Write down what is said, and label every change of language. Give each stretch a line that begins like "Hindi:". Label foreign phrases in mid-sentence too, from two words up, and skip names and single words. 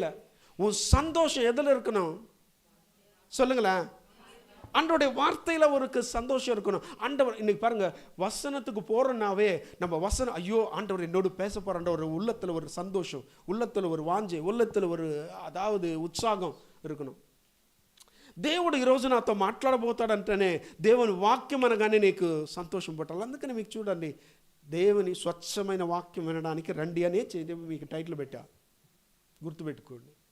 Tamil: உன் சந்தோஷம் எதுல இருக்கணும் சொல்லுங்களேன். ஆண்டவருடைய வார்த்தையில ஒரு சந்தோஷம் இருக்கணும். ஆண்டவர் இன்னைக்கு பாருங்க, வசனத்துக்கு போறோம்னாவே நம்ம வசனம், ஐயோ ஆண்டவர் என்னோடு பேச போறான்ற ஒரு உள்ளத்துல ஒரு சந்தோஷம், உள்ளத்துல ஒரு వాంఛ, உள்ளத்துல ஒரு అதாவது ఉత్సాహం இருக்கணும்.
Telugu: దేవుడు ఈరోజు నాతో మాట్లాడబోతాడంటేనే దేవుని వాక్యం అనగానే నీకు సంతోషం పట్టాలి. అందుకని మీకు చూడండి, దేవుని స్వచ్ఛమైన వాక్యం వినడానికి రండి అనే మీకు టైటిల్ పెట్టా, గుర్తుపెట్టుకోండి.